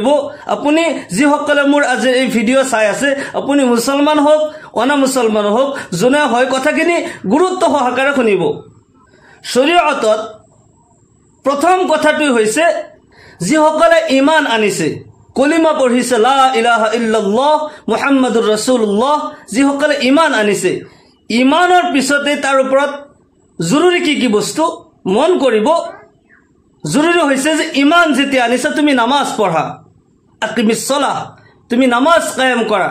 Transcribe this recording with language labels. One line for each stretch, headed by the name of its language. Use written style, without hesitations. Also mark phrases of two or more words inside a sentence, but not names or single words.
Assamese: আপুনি যিসকলে মোৰ আজি এই ভিডিঅ' চাই আছে, আপুনি মুছলমান হওক অনা মুছলমান হওক, যোনে হয় কথাখিনি গুৰুত্ব সহকাৰে শুনিব। শৰীয়তত প্ৰথম কথাটো হৈছে যিসকলে ঈমান আনিছে, কলিমা পঢ়িছে
Arabic: لا إله إلا الله محمد رسول الله,
Assamese: যিসকলে ঈমান আনিছে, ঈমানৰ পিছতে তাৰ ওপৰত জৰুৰী কি বস্তু মন কৰিব। জৰুৰী হৈছে যে ঈমান যেতিয়া আনিছে তুমি নামাজ পঢ়া,
Arabic: أقم الصلاة,
Assamese: তুমি নামাজ কায়েম কৰা।